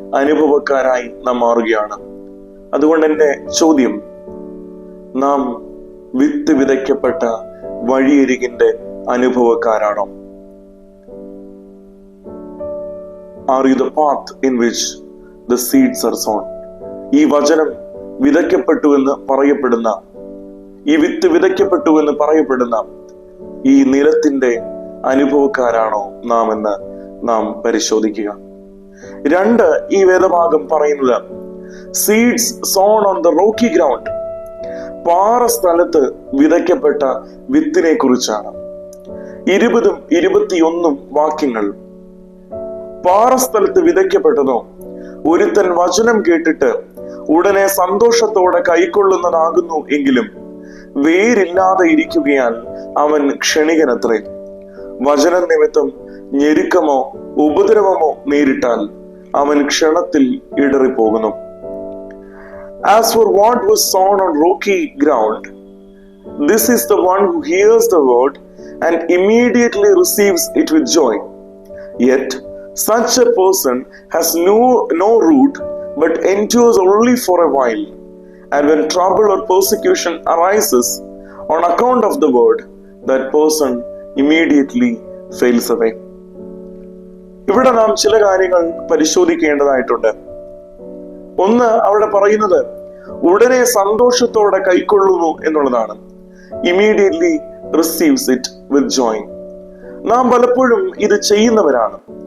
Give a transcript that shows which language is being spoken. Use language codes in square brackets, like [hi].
[ml] അനുഭവക്കാരായി നാം മാറുകയാണ്. അതുകൊണ്ട് എൻ്റെ ചോദ്യം, നാം വിത്ത് വിതയ്ക്കപ്പെട്ട വഴിയരികിന്റെ അനുഭവക്കാരാണോ? [en] Are you the path in which the seeds are sown? [ml] ഈ വചനം വിതയ്ക്കപ്പെട്ടു എന്ന് പറയപ്പെടുന്ന, ഈ വിത്ത് വിതയ്ക്കപ്പെട്ടു എന്ന് പറയപ്പെടുന്ന ഈ നിലത്തിന്റെ അനുഭവക്കാരാണോ നാം എന്ന് നാം പരിശോധിക്കുക. 2, ഈ വേദഭാഗം പറയുന്നത് [en] seeds sown on the rocky ground, [ml] പാറ സ്ഥലത്ത് വിതയ്ക്കപ്പെട്ട വിത്തിനെ കുറിച്ചാണ്. 20ഉം 21ഉം വാക്യങ്ങൾ. പാറസ്ഥലത്ത് വിതയ്ക്കപ്പെട്ടതോ ഒരുത്തൻ വചനം കേട്ടിട്ട് ഉടനെ സന്തോഷത്തോടെ കൈക്കൊള്ളുന്നതാകുന്നു എങ്കിലും വേരില്ലാതെ ഇരിക്കുകയാൽ അവൻ ക്ഷണികനത്രേ. വചന നിമിത്തം ഞെരുക്കമോ ഉപദ്രവമോ നേരിട്ടാൽ അവൻ ക്ഷണത്തിൽ ഇടറിപ്പോകുന്നു. [en] As for what was sown on rocky ground, this is the one who hears the word and immediately receives it with joy. Yet such a person has no root, but endures only for a while. And when trouble or persecution arises on account of the word, that person immediately fails away. [ml] ഇവിടെ നാം ചില കാര്യങ്ങൾ പരിശോധിക്കേണ്ടതായിട്ടുണ്ട്. ഒന്ന്, അവിടെ പറയുന്നത് ഉടനെ സന്തോഷത്തോടെ കൈക്കൊള്ളുന്നു എന്നുള്ളതാണ്. [en] Immediately receives it with joy. [ml] നാം പലപ്പോഴും ഇത് ചെയ്യുന്നവരാണ്.